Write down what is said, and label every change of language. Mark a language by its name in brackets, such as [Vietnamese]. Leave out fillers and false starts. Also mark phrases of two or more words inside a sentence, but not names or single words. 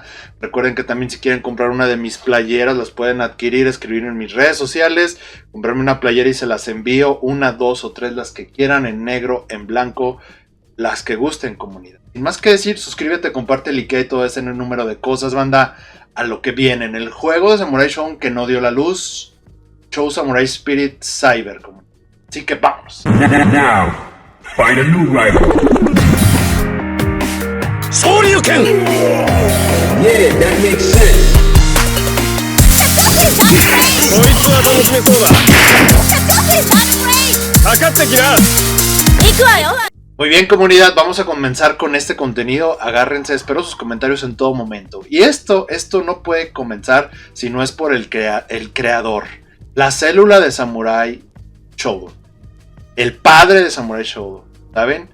[Spanish] Recuerden que también si quieren comprar una de mis playeras, las pueden adquirir, escribir en mis redes sociales, comprarme una playera y se las envío, una, dos o tres, las que quieran, en negro, en blanco, las que gusten, comunidad. Sin más que decir, suscríbete, comparte, likea y todo ese número de cosas, banda. A lo que viene en el juego de Samurai Shodown que no dio la luz, Chou Samurai Spirit Cyber, comunidad. Así que vamos. [English] Now, find a new rival. Shoryuken! Yeah, that makes sense. [Japanese] こいつは楽しめそうだ。かかってきな。行くわよ。 [Spanish] Muy bien, comunidad, vamos a comenzar con este contenido. Agárrense, espero sus comentarios en todo momento. Y esto no puede comenzar si no es por el creador. La célula de Samurai Shodown. El padre de Samurai Shodown. ¿Saben?